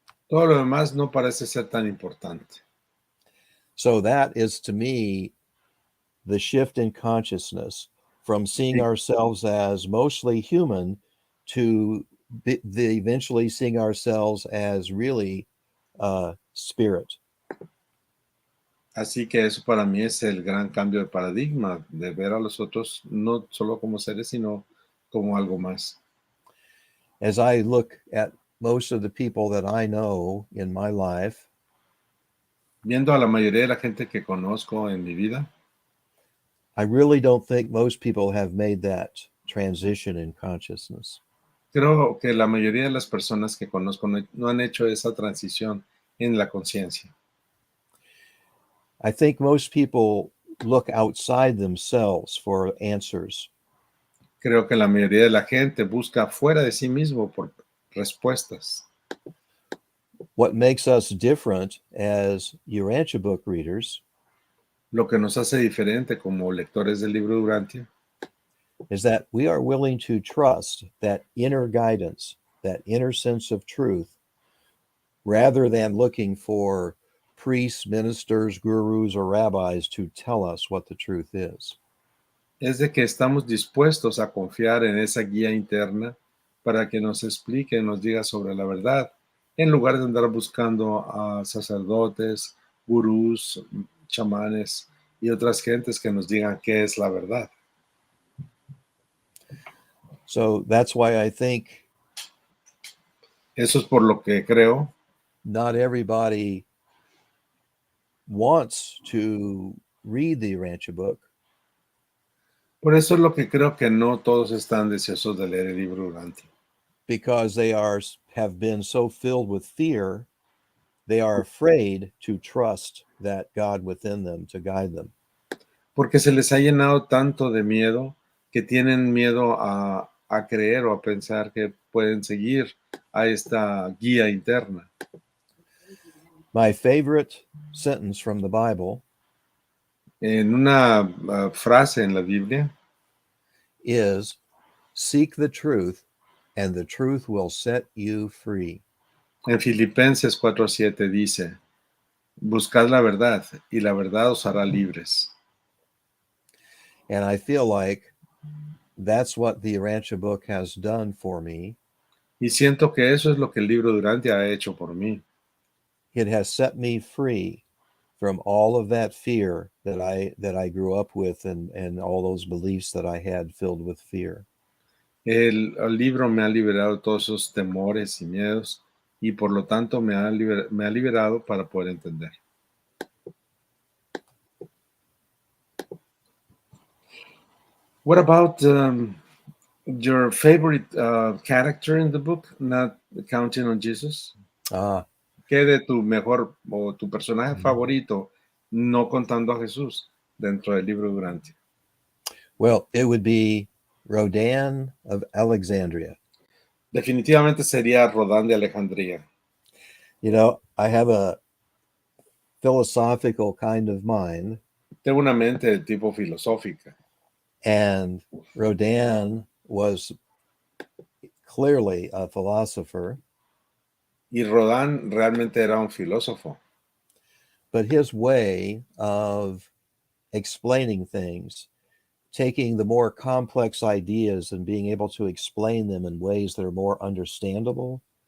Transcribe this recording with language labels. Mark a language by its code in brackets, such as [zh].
[es] todo lo demás no parece ser tan importante. [en] So that is, to me, the shift in consciousness from seeing ourselves as mostly human to eventually seeing ourselves as really spirit. [es] Así que eso para mí es el gran cambio de paradigma, de ver a los otros no solo como seres, sino como algo más. [en] As I look at most of the people that I know in my life, [es] Viendo a la mayoría de la gente que conozco en mi vida, [en] I really don't think most people have made that transition in consciousness. [es] creo que la mayoría de las personas que conozco no han hecho esa transición en la conciencia. [en] I think most people look outside themselves for answers. [es] Creo que la mayoría de la gente busca fuera de sí mismo por respuestas. [en] What makes us different as Urantia book readers [es] Lo que nos hace diferente como lectores del libro Urantia [en] is that we are willing to trust that inner guidance, that inner sense of truth, rather than looking for priests, ministers, gurus, or rabbis to tell us what the truth is. [es] es de que estamos dispuestos a confiar en esa guía interna para que nos explique, nos diga sobre la verdad, en lugar de andar buscando a sacerdotes, gurús, chamanes y otras gentes que nos digan qué es la verdad. [en] So that's why I think [es] Eso es por lo que creo [en] not everybody wants to read the Urantia book. [es] Por eso es lo que creo que no todos están deseosos de leer el libro Urantia. [en] because they have been so filled with fear, they are afraid to trust that God within them to guide them. [es] Porque se les ha llenado tanto de miedo que tienen miedo a creer o a pensar que pueden seguir a esta guía interna. [en] My favorite sentence from the Bible [es] En una frase en la Biblia [en] is, "Seek the truth, and the truth will set you free." [es] en Filipenses 4:7 dice, buscad la verdad y la verdad os hará libres. [en] And I feel like that's what the Urantia book has done for me. [es] Y siento que eso es lo que el libro Urantia ha hecho por mí. [en] It has set me free from all of that fear that I grew up with, and all those beliefs that I had filled with fear. [es] El libro me ha liberado de todos esos temores y miedos y por lo tanto me ha liberado para poder entender. [en] What about your favorite character in the book, not counting on Jesus? [es] ¿Qué de tu mejor o tu personaje favorito, no contando a Jesús, dentro del libro Urantia? [en] Well, it would be Rodan of Alexandria. [es] Definitivamente sería Rodán de Alejandría. [en] You know, I have a philosophical kind of mind, [es] Tengo una mente de tipo filosófica [en] and Rodan was clearly a philosopher, [es] y Rodán realmente era un filósofo, [en] but his way of explaining things, taking the more complex ideas and being able to explain them in ways that are more understandable.